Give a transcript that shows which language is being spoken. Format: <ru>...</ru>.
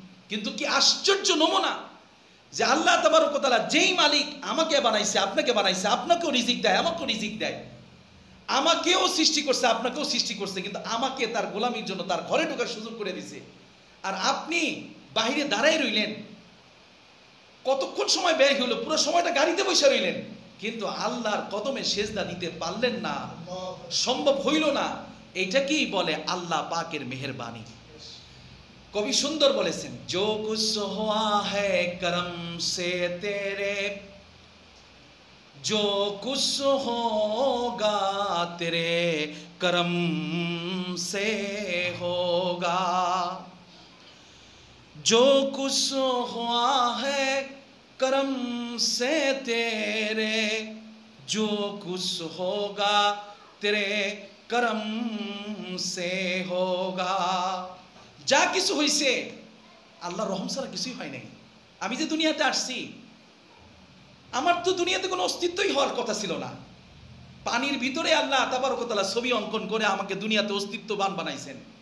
<bn>কিন্তু কি আশ্চর্য নমুনা যে আল্লাহ তাবারক ওয়া তাআলা যেই মালিক আমাকে বানাইছে, আপনাকে বানাইছে, আপনাকেও রিজিক দেয়, আমাকেও রিজিক দেয়, আমাকেও সৃষ্টি করছে, আপনাকেও সৃষ্টি করছে, কিন্তু আমাকে তার গোলামির জন্য তার ঘরে ঢোকার সুযোগ করে দিছে। আর আপনি বাহিরে দাঁড়াই রইলেন, কতক্ষণ সময় ব্যয় হলো, পুরো সময়টা গাড়িতে বসে রইলেন, কিন্তু আল্লাহর কদমে সেজদা দিতে পারলেন না, সম্ভব হইল না। এইটা কি বলে আল্লাহ পাকের মেহেরবানি। কবি সুন্দর বলেছেন,</bn> <hi>जो कुछ हुआ है करम से तेरे, जो कुछ होगा तेरे करम से होगा, जो कुछ हुआ है करम से तेरे, जो कुछ होगा तेरे करम से होगा।</hi> <bn>যা কিছু হইছে আল্লাহর রহম ছাড়া কিছুই হয় নাই। আমি যে দুনিয়াতে আসছি, আমার তো দুনিয়াতে কোনো অস্তিত্বই হওয়ার কথা ছিল না। পানির ভিতরে আল্লাহ তাবারক ওয়া তাআলা ছবি অঙ্কন করে আমাকে দুনিয়াতে অস্তিত্ববান বানাইছেন।</bn>